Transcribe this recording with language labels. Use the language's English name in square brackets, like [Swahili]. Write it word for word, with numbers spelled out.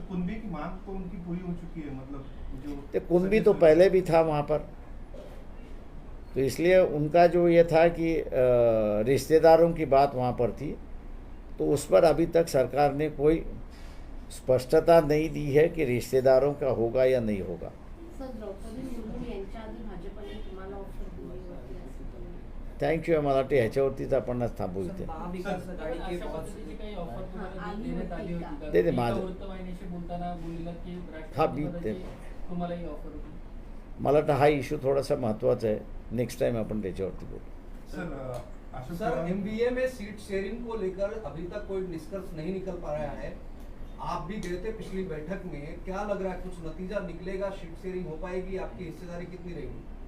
[Hindi] तो कुणबी की मांग तो उनकी पूरी हो चुकी है, मतलब जो कुणबी तो पहले भी था वहाँ पर, तो इसलिए उनका जो ये था कि रिश्तेदारों की बात वहाँ पर थी तो उस पर अभी तक सरकार ने कोई स्पष्टता नहीं दी है कि रिश्तेदारों का होगा या नहीं होगा। [Marathi] सर, द्रौपदी मुर्मू यांच्या आधी भाजपने तुम्हाला ऑफर दिली होती असं तुम्ही थँक्यू, मला वाटते ह्याच्यावरतीच आपणच थांबू इथे महाविकास आघाडीची पद्धतीची काही ऑफर तुम्हाला देण्यात आली होती का? ते ते माझं वृत्तवाहिनीशी बोलताना बोललेला की हा बीत ते तुम्हाला ही ऑफर होती, मला वाटतं हा इश्यू थोडासा महत्त्वाचा आहे, नेक्स्ट टाइम आपण त्याच्यावरती बोलू। सर [Hindi] सर एमबीए में सीट शेयरिंग को लेकर अभी तक कोई निष्कर्ष नहीं निकल पा रहा है, आप भी गए थे पिछली बैठक में, क्या लग रहा है कुछ नतीजा निकलेगा, सीट शेयरिंग हो पाएगी, आपकी हिस्सेदारी कितनी रहेगी?